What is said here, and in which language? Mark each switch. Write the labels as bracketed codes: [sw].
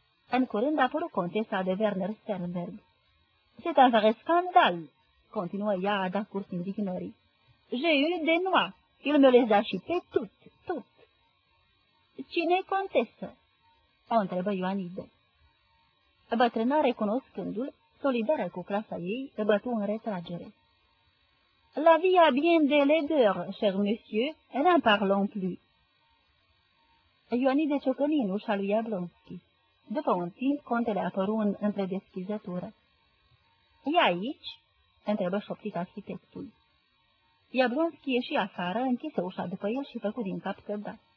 [ro] În curând apărut contesa de Werner Sternberg. [fr] C'est un vrai scandal!" [ro] continuă ea a da curs indignării. [fr] J'ai eu des noix, il me les a chipé tout, tout!" [ro] Cine-i contesă?" o întrebă Ioanide. Bătrâna, recunoscându-l, solidară cu clasa ei, se bătu în retragere. [fr] La vie a bien de laideur, cher monsieur, et n'en parlons plus. [ro] Ioanide ciocăni în ușa lui Iablonski. După un timp, contele apăru în întredeschizătură. E aici? Întrebă șoptit arhitectul. Iablonski ieși afară, închise ușa după el și făcu din cap că da.